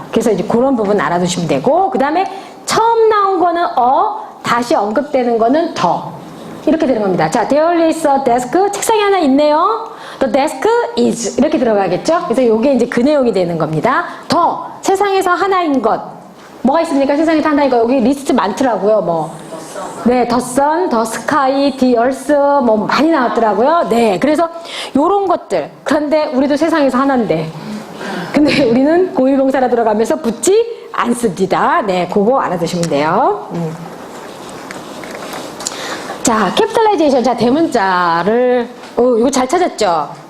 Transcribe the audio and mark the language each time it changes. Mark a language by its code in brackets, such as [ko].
[ko] 그래서 이제 그런 부분 알아두시면 되고, 그 다음에 처음 나온 거는 다시 언급되는 거는 더. 이렇게 되는 겁니다. 자, [en] there is a desk. [ko] 책상이 하나 있네요. [en] The desk is. 이렇게 들어가겠죠? [ko] 그래서 요게 이제 그 내용이 되는 겁니다. 더. 세상에서 하나인 것. 뭐가 있습니까? 세상에서 하나인 거. 여기 리스트 많더라고요. 뭐. 네, the sun, the sky, the earth, 뭐 많이 나왔더라고요. 네. 그래서 요런 것들. 그런데 우리도 세상에서 하나인데. 근데 우리는 고유명사라 들어가면서 붙지 않습니다. 네, 그거 알아두시면 돼요. 자, 캐피탈라이제이션. 자, 대문자를, 이거 잘 찾았죠?